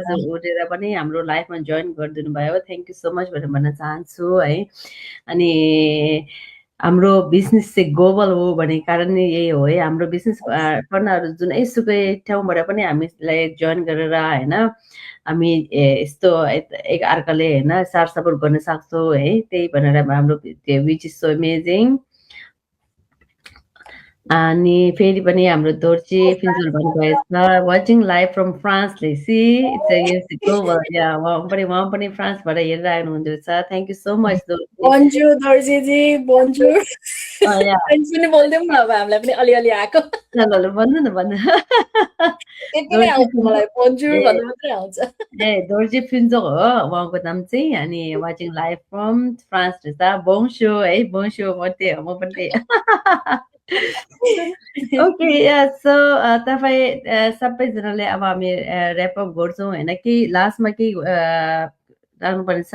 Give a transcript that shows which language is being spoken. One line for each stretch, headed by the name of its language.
Nepali: उठेर पनि हाम्रो लाइफमा जोइन गरिदिनु भयो।
English: thank you so much
Nepali: भनेर भन्न चाहन्छु है। अनि हाम्रो बिजनेस चाहिँ ग्लोबल हो भन्ने कारण नै यही हो है। हाम्रो बिजनेस पार्टनरहरु जुनैसुकै ठाउँबाट पनि हामीलाई जोइन गरेर हैन हामी यस्तो एक अर्काले हैन साथ सपोर्ट गर्न सक्छौं है। त्यही भनेर हाम्रो
English: Which is so amazing.
Nepali: अनि फेरि पनि हाम्रो Dorji फिन्जल भन्नुभएछ,
English: watching live from France
Nepali: Lesi,
English: It's global.
Nepali: या उहाँ पनि फ्रान्सबाट हेरिरहनु हुँदो रहेछ।
English: thank you so much
French: बोन्जोर दोर्जी जी, बोन्जोर।
Nepali: French पनि बोल्दियौ न, अब हामीलाई पनि अलिअलि आएको। ल भन्नु न, भन्नु। त्यति नै आउँछ मलाई, बोन्जोर भन्नु मात्रै आउँछ। दोर्जी फिन्जल हो उहाँको नाम चाहिँ। अनि
English: watching live from France
Nepali: रहेछ। बोन्जो है, बोन्जो म पनि। ओके, सो तपाई सबैजनाले अब हामी र्याप अप गर्छौं हैन, कि लास्टमा के राख्नुपर्ने छ